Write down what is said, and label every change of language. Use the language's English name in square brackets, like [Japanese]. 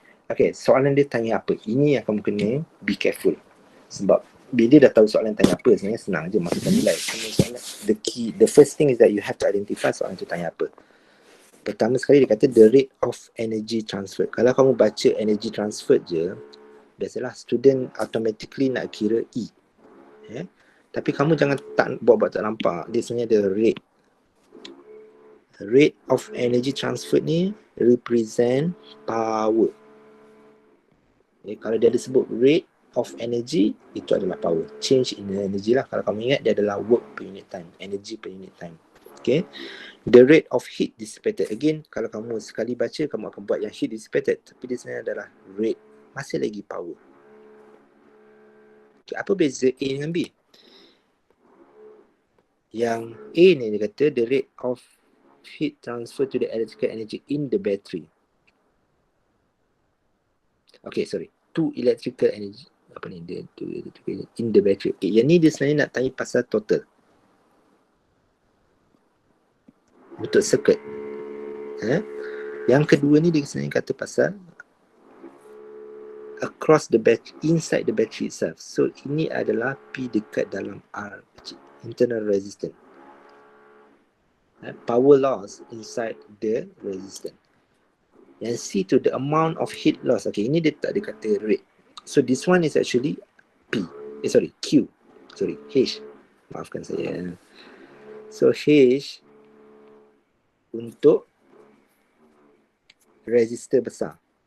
[Malay] Okay, soalan dia tanya apa? Ini yang kamu kena [English] be careful. [Malay] Sebab bila dia dah tahu soalan tanya apa, sebenarnya senang je masukkan nilai. [English] Soalan, the first thing is that you have to identify [Malay] soalan tu tanya apa. Pertama sekali dia kata [English] the rate of energy transfer. [Malay] Kalau kamu baca energy transfer je, biasalah student automatically nak kira E. Tapi kamu jangan tak buat-buat tak nampak. Dia sebenarnya ada rate. [English] Rate of energy transfer [Malay] ni [English] represent power. [Malay] Kalau dia ada sebut rate of energy, itu adalah power. [English] Change in energy [Malay] lah. Kalau kamu ingat, dia adalah [English] work per unit time, energy per unit time. Okay. The rate of heat dissipated. [Malay] Again, kalau kamu sekali baca, kamu akan buat yang heat dissipated. Tapi dia sebenarnya adalah rate. Masih lagi power. Okay, apa beza A dengan B? Yang A ni dia kata [English] the rate of heat transfer to the electrical energy in the battery. Okay, sorry. To electrical energy. [Malay] Apa ni? Dia [English] to electrical energy in the battery. [Malay] Okay, yang ni dia sebenarnya nak tanya pasal total. Untuk circuit. Yang kedua ni dia sebenarnya kata pasal [English] across the battery, inside the battery itself. [Malay] So, ini adalah P dekat dalam R. [English] Internal resistance. Power loss inside the resistance. [Malay] Yang C tu [English] the amount of heat loss. Okay, [Malay] ini dia tak ada kata rate. [English] So this one is actually P. [Malay] Q. H. Maafkan saya. So H untuk resistor besar.